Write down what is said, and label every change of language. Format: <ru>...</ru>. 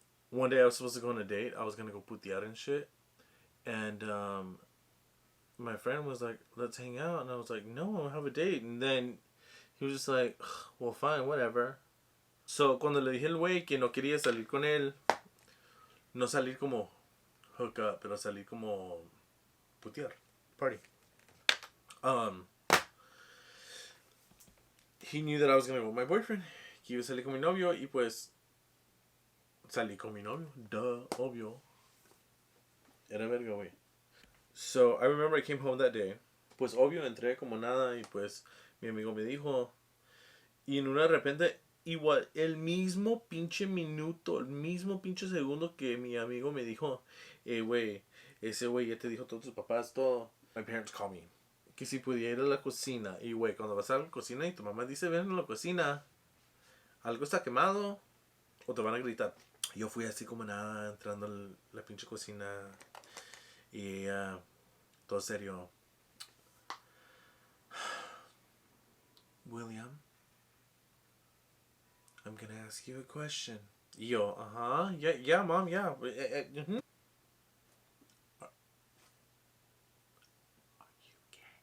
<en>One day I was supposed to go on a date. I was gonna go putear and shit. And my friend was like, let's hang out. And I was like, no, I don't have a date. And then he was just like, well, fine, whatever.</en> <es>So, cuando le dije al güey que no quería salir con él, no salir como hook up, pero salir como putear, party.</es> <en>He knew that I was gonna go with my boyfriend.</en> <es>Que iba a salir con mi novio, y pues salí con mi novio. Duh, obvio. Era verga, güey.</es> <en>So, I remember I came home that day.</en> <es>Pues obvio, entré como nada, y pues mi amigo me dijo, y en una de repente, igual, el mismo pinche minuto, el mismo pinche segundo que mi amigo me dijo, güey, ese güey ya te dijo todos tus papás, todo.</es> <en>My parents call me.</en> <es>Que si pudiera ir a la cocina. Y güey, cuando vas a la cocina y tu mamá dice, ven a la cocina, algo está quemado, o te van a gritar. Yo fui así como nada, entrando a la pinche cocina, y todo serio.</es> <en>William, I'm gonna ask you a question. Yo, yeah, mom, yeah. Mm-hmm. Are you gay?</en>